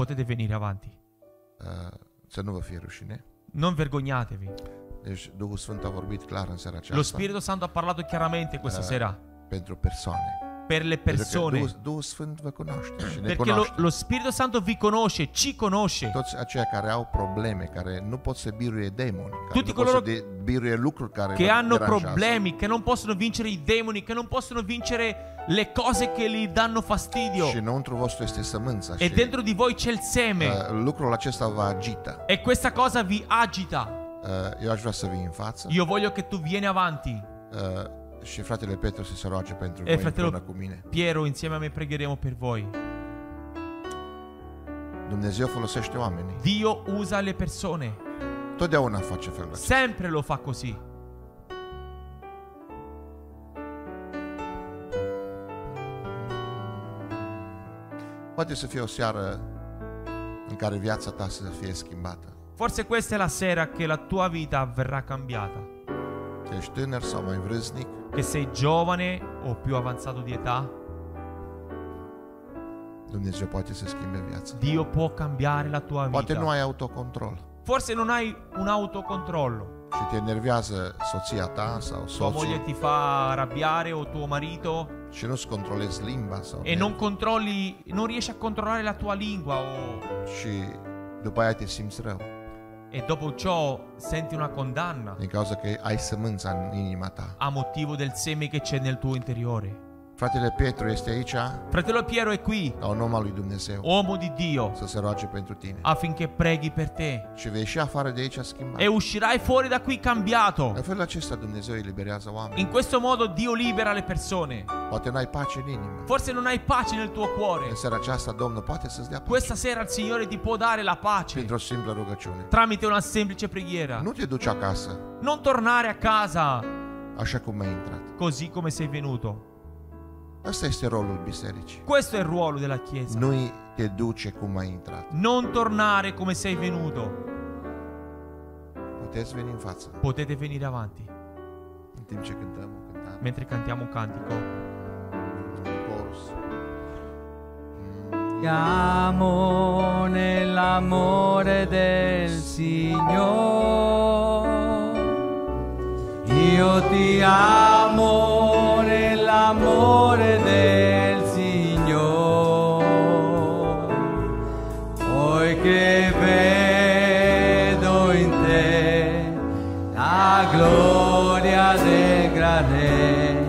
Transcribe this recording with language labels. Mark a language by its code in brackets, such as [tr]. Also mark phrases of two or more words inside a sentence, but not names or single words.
[it] potete venire avanti. [ro] Să nu vă fie rușine. [it] Non vergognatevi. [ro] Deci Duhul Sfânt a vorbit clar în seara [it] Lo [ro] aceasta [it] Spirito Santo ha parlato chiaramente questa sera [ro] pentru persoane. [it] per le persone. [ro] Duhul Sfânt vă cunoaște și ne [it] Perché [ro] cunoaște. [it] lo Spirito Santo vi conosce, ci conosce. [ro] Toți aceia care au probleme, care nu pot să biruie demoni, care [it] Tutti [ro] nu pot [it] coloro [ro] să biruie lucruri care [it] Che [ro] vă [it] hanno [ro] deranjează. [it] problemi, che non possono vincere i demoni, che non possono vincere le cose che gli danno fastidio. [ro] Și înăuntru vostru este sămânța [it] E [ro] și [it] dentro di voi c'è il seme. [ro] lucrul acesta vă agită. [it] E questa cosa vi agita. [ro] Eu aș vrea să vii în față [it] Io voglio che tu vieni avanti. [ro] și fratele Petru să se roage pentru [it] E [ro] voi împreună [it] fratello [ro] cu mine. [it] Piero, insieme a me pregheremo per voi. [ro] Dumnezeu folosește oamenii. [it] Dio usa le persone. [ro] Totdeauna face felul acesta. [it] Sempre lo fa così. [ro] Poate să fie o seară în care viața ta să fie schimbată. [it] Forse questa è la sera che la tua vita verrà cambiata. [ro] Că ești tânăr sau mai vârstnic, [it] Che sei giovane o più avanzato di età, [ro] Dumnezeu poate să schimbe viața. [it] Dio può cambiare la tua [ro] Poate nu [it] vita. [ro] ai autocontrol [it] Forse non hai un autocontrollo. [ro] și te enervează soția ta sau [it] Tua moglie [ro] soțul [it] ti fa arrabbiare o tuo marito [ro] și nu-ți controlezi limba sau [it] e non riesci a controllare la tua lingua [ro] și după aia te simți rău [it] e dopo ciò senti una condanna [ro] din cauza că ai sămânța în inima ta. [it] a motivo del seme che c'è nel tuo interiore. [ro] Fratele Petru este aici [it] Fratello Piero è qui, [ro] ca un om al lui Dumnezeu [it] uomo di Dio, [ro] să se roage pentru tine. [it] affinché preghi per te [ro] Și vei ieși afară de aici schimbat. [it] e uscirai fuori da qui cambiato. [ro] În felul acesta Dumnezeu eliberează oameni. [it] In questo modo Dio libera le persone. [ro] Poate n-ai pace în inimă. [it] Forse non hai pace nel tuo cuore. [ro] În seara aceasta Domnul poate să-ți dea pace [it] Questa sera il Signore ti può dare la pace [ro] printr-o simplă rugăciune. [it] tramite una semplice preghiera. [ro] Nu te duci acasă [it] Non tornare a casa [ro] așa cum ai intrat. [it] così come sei venuto. [ro] Asta este rolul bisericii. [it] Questo è il ruolo della Chiesa. [ro] Nu te duce cum ai intrat. [it] Non tornare come sei venuto. [ro] Puteți veni în față [it] Potete venire avanti [ro] în timp ce cântăm o cântare. [it] mentre cantiamo un cantico. [en] Chorus. [it] Siamo nell'amore del Signore. Io ti amo nell'amore del Signore, poiché vedo in te la gloria del grande.